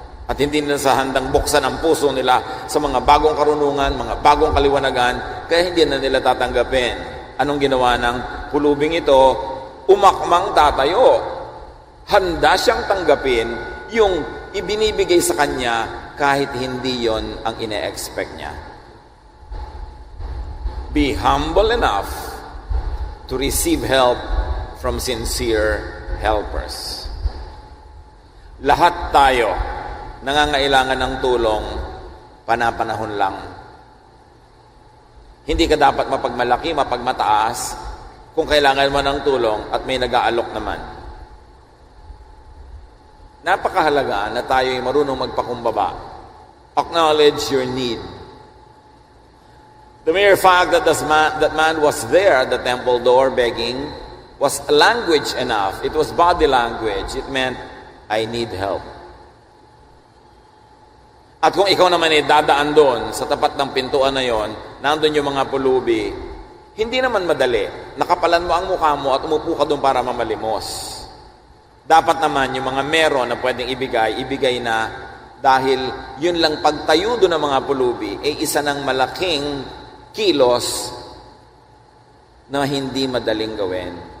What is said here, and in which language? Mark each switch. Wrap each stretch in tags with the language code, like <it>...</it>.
<tl>At hindi nila sa handang buksan ang puso nila sa mga bagong karunungan, mga bagong kaliwanagan, kaya hindi na nila tatanggapin. Anong ginawa ng pulubing ito? Umakmang tatayo. Handa siyang tanggapin yung ibinibigay sa kanya kahit hindi yon ang ine-expect niya.</tl> <en>Be humble enough to receive help from sincere helpers.</en> <tl>Lahat tayo nangangailangan ng tulong, panapanahon lang. Hindi ka dapat mapagmalaki, mapagmataas kung kailangan mo ng tulong at may nag-aalok naman. Napakahalaga na tayo ay marunong magpakumbaba.</tl> <en>Acknowledge your need. The mere fact that that man was there at the temple door begging was language enough. It was body language. It meant, I need help.</en> <tl>At kung ikaw naman ay dadaan doon, sa tapat ng pintuan na yon, nandun yung mga pulubi, hindi naman madali. Nakapalan mo ang mukha mo at umupo ka doon para mamalimos. Dapat naman yung mga meron na pwedeng ibigay na dahil yun lang pagtayo doon ng mga pulubi, ay isa ng malaking kilos na hindi madaling gawin.</tl>